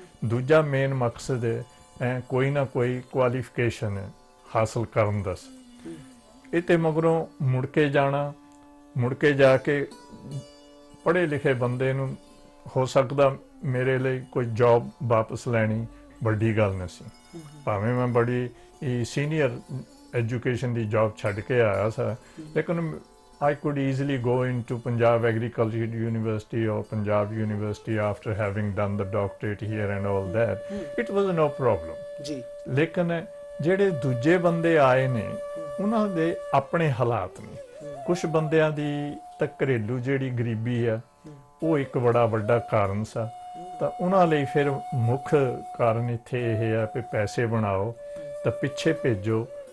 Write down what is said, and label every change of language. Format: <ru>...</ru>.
<pa>ਦੂਜਾ ਮੇਨ ਮਕਸਦ ਹੈ ਕੋਈ ਨਾ ਕੋਈ ਕੁਆਲੀਫਿਕੇਸ਼ਨ ਹਾਸਲ ਕਰਨ ਦਾ। ਇਹ ਤੇ ਮਗਰੋਂ ਮੁੜ ਕੇ ਜਾਣਾ, ਮੁੜ ਕੇ ਜਾ ਕੇ ਪੜ੍ਹੇ ਲਿਖੇ ਬੰਦੇ ਨੂੰ ਹੋ ਸਕਦਾ ਮੇਰੇ ਲਈ ਕੋਈ ਜੌਬ ਵਾਪਸ ਲੈਣੀ ਵੱਡੀ ਗੱਲ ਨਹੀਂ ਸੀ। ਭਾਵੇਂ ਮੈਂ ਬੜੀ ਸੀਨੀਅਰ ਐਜੂਕੇਸ਼ਨ ਦੀ ਜੌਬ ਛੱਡ ਕੇ ਆਇਆ ਸੀ, ਲੇਕਿਨ</pa> <en>I could easily go into Punjab Agricultural University or Punjab University after having done the doctorate here and all that. It was no problem.</en> <pa>ਲੇਕਿਨ ਜਿਹੜੇ ਦੂਜੇ ਬੰਦੇ ਆਏ ਨੇ, ਉਹਨਾਂ ਦੇ ਆਪਣੇ ਹਾਲਾਤ ਨੇ। ਕੁਝ ਬੰਦਿਆਂ ਦੀ ਤਾਂ ਘਰੇਲੂ ਜਿਹੜੀ ਗਰੀਬੀ ਆ, ਉਹ ਇੱਕ ਬੜਾ ਵੱਡਾ ਕਾਰਨ ਸੀ। ਤਾਂ ਉਹਨਾਂ ਲਈ ਫਿਰ ਮੁੱਖ ਕਾਰਨ ਇੱਥੇ ਇਹ ਹੈ ਕਿ ਪੈਸੇ ਬਣਾਓ ਤਾਂ ਪਿੱਛੇ ਭੇਜੋ।</pa>